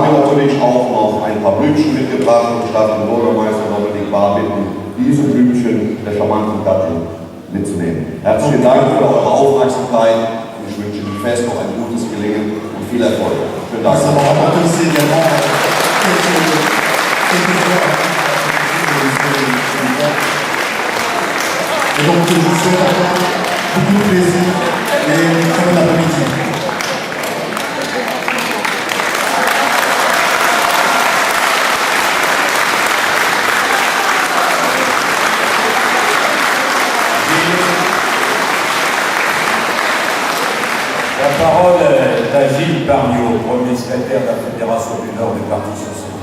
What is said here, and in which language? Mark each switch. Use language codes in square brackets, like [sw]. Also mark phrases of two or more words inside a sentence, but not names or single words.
[de] ausführlich auch noch ein paar Blümchen mitgebracht und darf den Bürgermeister Dominik Bahr bitten, diese Blümchen der charmanten Gattin mitzunehmen. Herzlichen Dank für eure Aufmerksamkeit und ich wünsche dem Fest noch ein gutes Gelingen und viel Erfolg. Vielen Dank. [fr] Et donc je vous souhaite encore beaucoup de plaisir et une très bonne après-midi. La parole est à Gilles Parniot, premier secrétaire de la Fédération du Nord du Parti Socialiste.